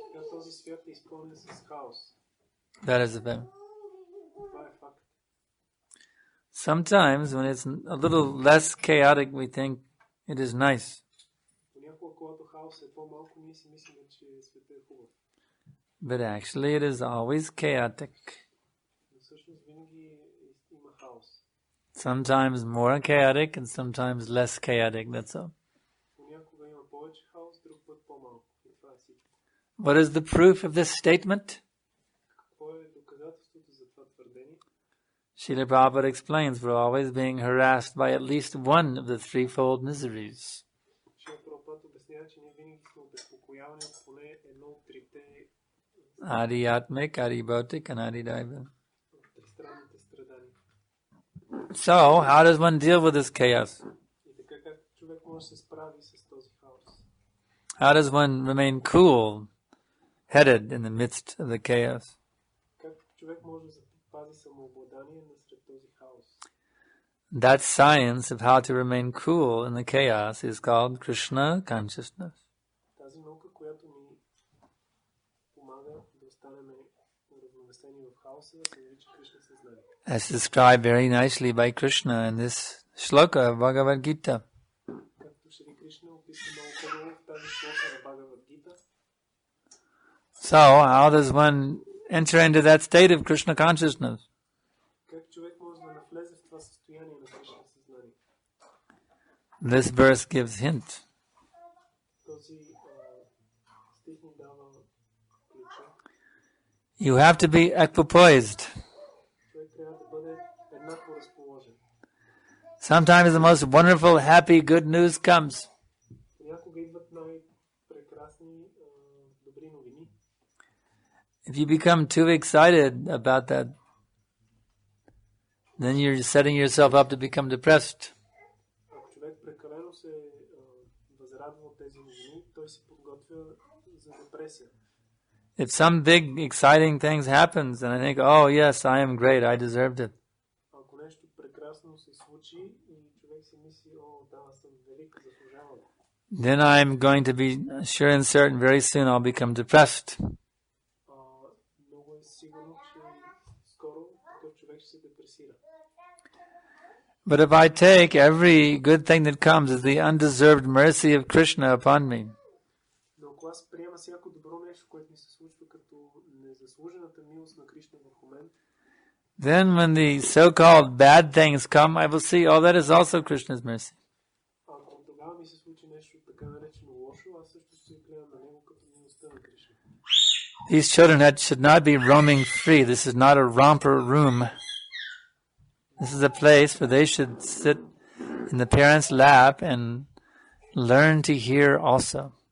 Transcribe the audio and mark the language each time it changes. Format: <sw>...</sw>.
<bg>Този свят е изпълнен с хаос.</bg> <en>That is the fact.</en> <bg>Това е факт.</bg> <en>Sometimes when it's a little less chaotic, we think it is nice.</en> <bg>Понякога, когато хаос е по-малко, ние си мислим, че света е хубав.</bg> <en>But actually it is always chaotic.</en> <bg>Но всъщност винаги има хаос.</bg> <en>Sometimes more chaotic and sometimes less chaotic, that's all.</en> <bg>Понякога има повече хаос, друг път по-малко. И това е всичко.</bg> <en>What is the proof of this statement?</en> <bg>Какво е доказателството за това твърдение?</bg> <en>Srila Prabhupada explains we're always being harassed by at least one of the threefold miseries.</en> <bg>Srila Prabhupada обяснява, че ние винаги сме обезпокоявани от поне едно от трите</bg> <en>Adhyatmic, Adhibautic, and Adhidaiva.</en> <bg>тристранните страдания.</bg> <en>So, how does one deal with this chaos?</en> <bg>И така как човек може да се справи с този хаос?</bg> <en>How does one remain cool-headed in the midst of the chaos?</en> <bg>Как човек може да запази самообладание насред този хаос?</bg> <en>That science of how to remain cool in the chaos is called Krishna consciousness.</en> <bg>Тази наука, която ни помага да останем равновесени в хаоса, се нарича Кришна съзнание.</bg> <en>As described very nicely by Krishna in this shloka of Bhagavad Gita.</en> <bg>Както Шри Кришна описа много хубаво в тази шлока на Бхагавад Гита.</bg> <en>So, how does one enter into that state of Krishna consciousness?</en> <bg>Как човек може да навлезе в това състояние на Кришна съзнание?</bg> <en>This verse gives hint.</en> <bg>Този стих ни дава ключа.</bg> <en>You have to be equipoised.</en> <bg>Човек трябва да бъде еднакво разположен.</bg> <en>Sometimes the most wonderful, happy, good news comes.</en> <bg>Понякога идват най-прекрасни добри новини.</bg> <en>If you become too excited about that, then you're setting yourself up to become depressed.</en> <bg>Ако човек прекалено се възрадва от тези новини, той се подготвя за депресия.</bg> <en>If some big, exciting things happens, and I think, oh yes, I am great, I deserved it.</en> <bg>Ако нещо прекрасно се случи и човек си мисли, о, да, аз съм велик, заслужавам.</bg> <en>Then I'm going to be sure and certain very soon I'll become depressed.</en> <bg>Много е сигурно, че скоро такъв човек ще се депресира.</bg> <en>But if I take every good thing that comes as the undeserved mercy of Krishna upon me,</en> <bg>Но ако аз приема всяко добро нещо, което ми се случва като незаслужената милост на Кришна върху мен,</bg> <en>then when the so-called bad things come, I will see, oh, that is also Krishna's mercy.</en> <bg>ако тогава ми се случи нещо така наречено лошо, аз също ще гледам на него като милостта на Кришна.</bg> <en>These children should not be roaming free. This is not a romper room. This is a place where they should sit in the parents' lap and learn to hear also.</en>